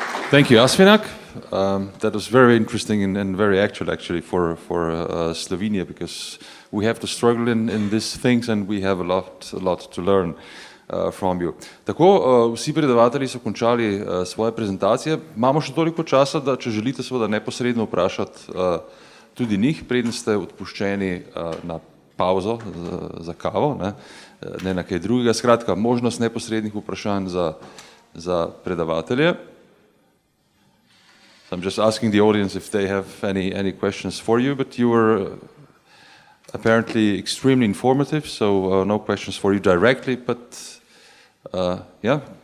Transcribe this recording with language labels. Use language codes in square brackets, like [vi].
[en] Thank you, Asfinag. That was very interesting and very actually for Slovenia, because we have to struggle in these things and we have a lot to learn from you. [sl] Tako, vsi predavatelji so končali svoje prezentacije. Imamo še toliko časa, da če želite seveda neposredno vprašati tudi njih, preden ste odpuščeni na pauzo za kavo, ne na kaj drugega. Skratka, možnost neposrednih vprašanj za predavatelje. [en] I'm just asking the audience if they have any questions for you, but you were apparently extremely informative, so no questions for you directly, but yeah.